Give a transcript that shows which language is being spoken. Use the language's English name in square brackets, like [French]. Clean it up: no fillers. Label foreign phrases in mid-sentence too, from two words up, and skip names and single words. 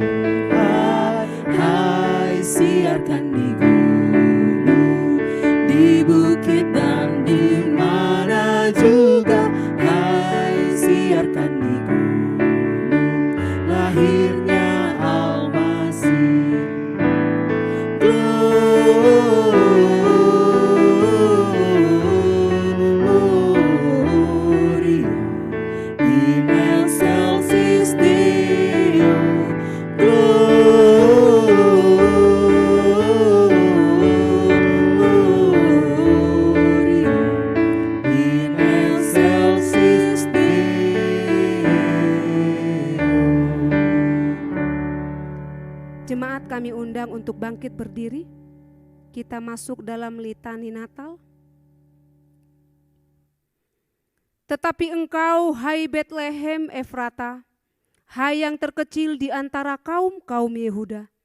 [Indonesian] Hai, hai siarkan di gunung, di bukit dan di mana juga. Hai siarkan di gunung, lahirnya Almasih. [Latin] Gloria in excelsis Deo. Gloria in excelsis Deo. [Indonesian] Jemaat kami undang untuk bangkit berdiri. Kita masuk dalam litani Natal. Tetapi engkau, hai Betlehem Efrata, hai yang terkecil di antara kaum-kaum Yehuda,